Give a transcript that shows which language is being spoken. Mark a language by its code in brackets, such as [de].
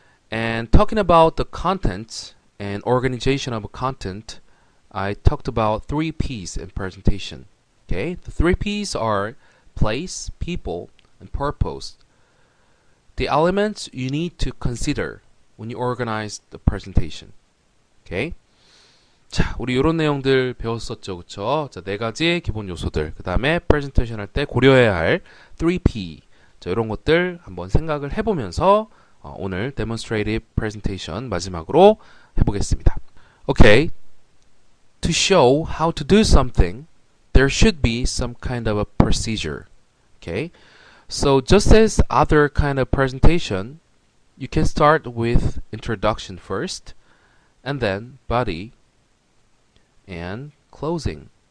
[en] And talking about the content and organization of a content, I talked about 3 P's in presentation. Okay, the 3 P's are place, people, and purpose. The elements you need to consider when you organize the presentation. Okay. [ko] 자, 우리 이런 내용들 배웠었죠, 그쵸? 자, 4가지 기본 요소들, 그 다음에 프레젠테이션 할 때 고려해야 할 3P, 자, 이런 것들 한번 생각을 해보면서 오늘 demonstrative presentation 마지막으로 해보겠습니다. [en] Okay, to show how to do something, there should be some kind of a procedure. Okay, so just as other kind of presentation, you can start with introduction first, and then body, and closing.